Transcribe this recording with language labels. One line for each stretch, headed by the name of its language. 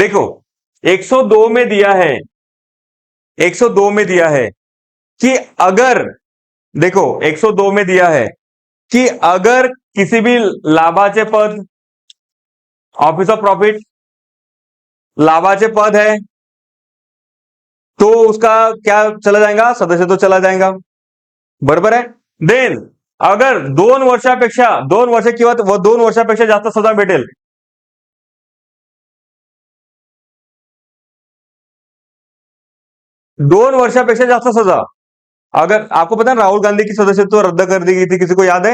Hindi: देखो, 102 में दिया है, 102 में दिया है कि अगर, देखो 102 में दिया है कि अगर किसी भी
Marathi: लाभाचे पद,
Hindi: ऑफिस ऑफ प्रॉफिट लाभाचे पद है, तो उसका क्या चला जाएगा? सदस्य तो चला जाएगा,
Marathi: बरोबर आहे।
Hindi: देन अगर
Marathi: 2 वर्षापेक्षा, 2 वर्ष किंवा 2 वर्षापेक्षा जास्त सजा
Hindi: भेटेल, 2 वर्षापेक्षा जास्त सजा, अगर आपको पता है राहुल गांधी की सदस्यत्व रद्द कर दी गई थी, किसी को याद है?